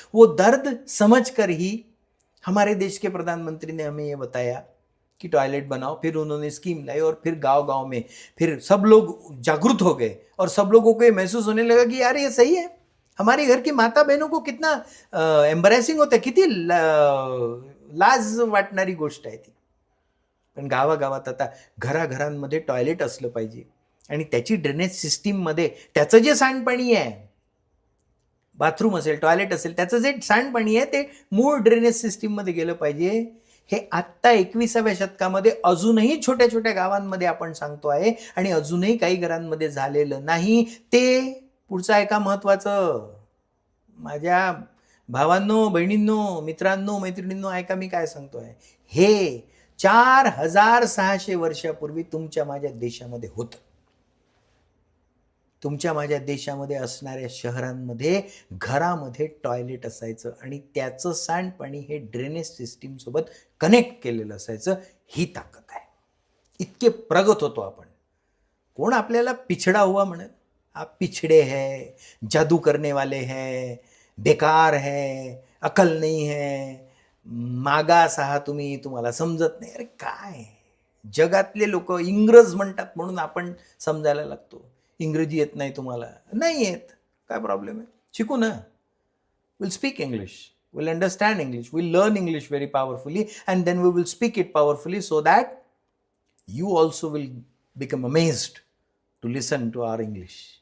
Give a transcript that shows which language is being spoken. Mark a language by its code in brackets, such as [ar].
[hi] वो दर्द समझकर ही हमारे देश के प्रधानमंत्री ने हमें ये बताया कि टॉयलेट बनाओ, फिर उन्होंने स्कीम लाई और फिर गांव गांव में फिर सब लोग जागरूक हो गए और सब लोगों को ये महसूस होने लगा कि यार ये सही है, हमारे घर की माता बहनों को कितना एम्बरेसिंग होतं, [mr] किती लाज वाटणारी गोष्ट आहे ती। पण गावागावात आता घराघरांमध्ये टॉयलेट असलं पाहिजे आणि त्याची ड्रेनेज सिस्टीममध्ये त्याचं जे सांडपाणी आहे, बाथरूम असेल, टॉयलेट असेल, त्याचं जे सांडपाणी आहे ते मूळ ड्रेनेज सिस्टीममध्ये गेलं पाहिजे। हे आत्ता 21व्या शतकामध्ये अजूनही छोट्या छोट्या गावांमध्ये आपण सांगतो आहे आणि अजूनही काही घरांमध्ये झालेलं नाही। ते पुढचं ऐका महत्वाचं, माझ्या भावांनो, बहिणींनो, मित्रांनो, मैत्रिणींनो, ऐका मी काय सांगतोय। हे 4600 वर्षापूर्वी तुमच्या माझ्या देशामध्ये होतं। तुमच्या माझ्या देशामध्ये असणाऱ्या शहरांमध्ये घरामध्ये टॉयलेट असायचं आणि त्याचं सांडपाणी हे ड्रेनेज सिस्टीम सोबत कनेक्ट केलेलं असायचं। ही ताकद आहे, इतके प्रगत होतो आपण। कोण आपल्याला [hi] पिछड़ा हुआ म्हणेल, आप पिछड़े है, जादू करने वाले हैं, बेकार है, अकल नहीं है, [mr] मागास आहात तुम्ही, तुम्हाला समजत नाही। अरे काय, जगातले लोक इंग्रज म्हणतात म्हणून आपण समजायला लागतो। इंग्रजी येत नाही तुम्हाला, नाही येत, काय प्रॉब्लेम आहे, शिकू ना। [en] Will speak English, will understand English, will learn English very powerfully and then we will speak it powerfully so that you also will become amazed to listen to our English.